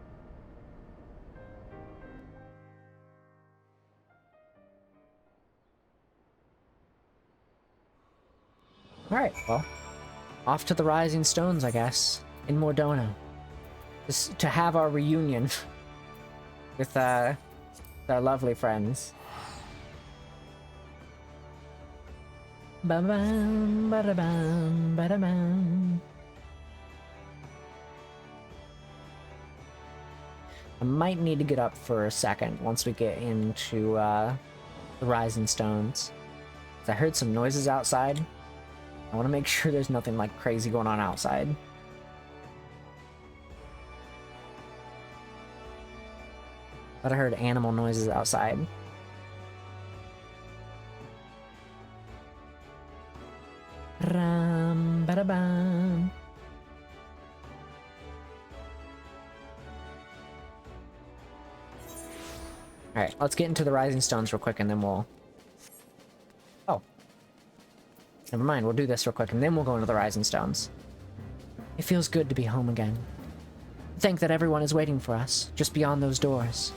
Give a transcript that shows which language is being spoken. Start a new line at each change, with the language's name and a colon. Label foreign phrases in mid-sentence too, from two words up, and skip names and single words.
English: Alright, well. Off to the Rising Stones, I guess. In Mordona. Just to have our reunion with our lovely friends. Ba-bam, ba-da-bam, ba-da-bam. I might need to get up for a second once we get into the Rising Stones. 'Cause I heard some noises outside. I want to make sure there's nothing like crazy going on outside. But I heard animal noises outside. Ram, ba-da-bam. Alright, let's get into the Rising Stones real quick and then we'll... Oh. Never mind, we'll do this real quick and then we'll go into the Rising Stones. It feels good to be home again. Think that everyone is waiting for us, just beyond those doors.